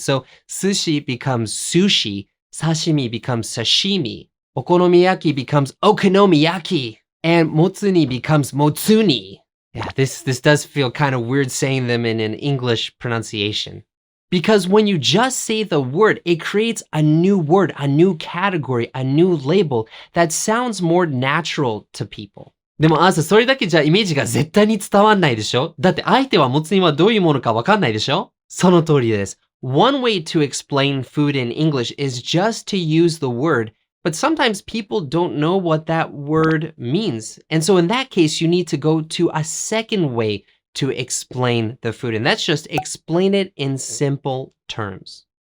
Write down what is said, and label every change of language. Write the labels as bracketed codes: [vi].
[en] So sushi becomes sushi, sashimi becomes sashimi, okonomiyaki becomes okonomiyaki, and motsuni becomes motsuni. Yeah, this does feel kind of weird saying them in an English pronunciation. Because when you just say the word, it creates a new word, a new category, a new label that sounds more natural to people. [ja] でもアーサー、それだけじゃイメージが絶対に伝わんないでしょ？だって相手はもつ煮はどういうものかわかんないでしょ？その通りです。 [en] One way to explain food in English is just to use the word, but sometimes people don't know what that word means. And so in that case, you need to go to a second way to explain the food, and that's just explain it in simple terms.